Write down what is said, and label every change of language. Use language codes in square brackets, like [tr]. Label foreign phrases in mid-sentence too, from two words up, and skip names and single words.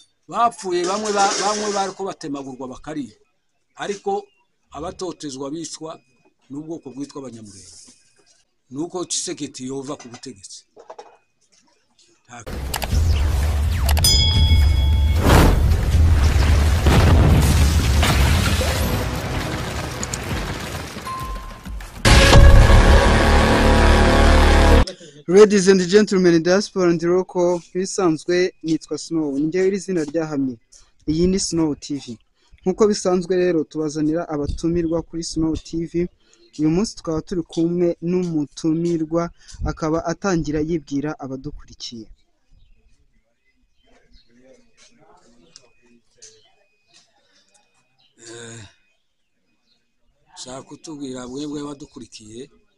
[rn] bapfuye bamwe bariko batemagurwa bakari ariko abatotezwa bicwa n'ubwoko bwitwa abanyamurenge nuko Tshisekedi yova ku butegetsi. [en] Ladies and gentlemen, diaspora and local, [rn] bisanzwe nitwa Snow, njye iri zina ryahamye. Iyi ni Snow TV. Nkuko bisanzwe rero tubazanira abatumirwa kuri Snow TV. Uyu munsi tukaba turi kumwe n'umutumirwa akaba atangira yibwira abadukurikiye. Shaka kutubwira bwebwe badukurikiye.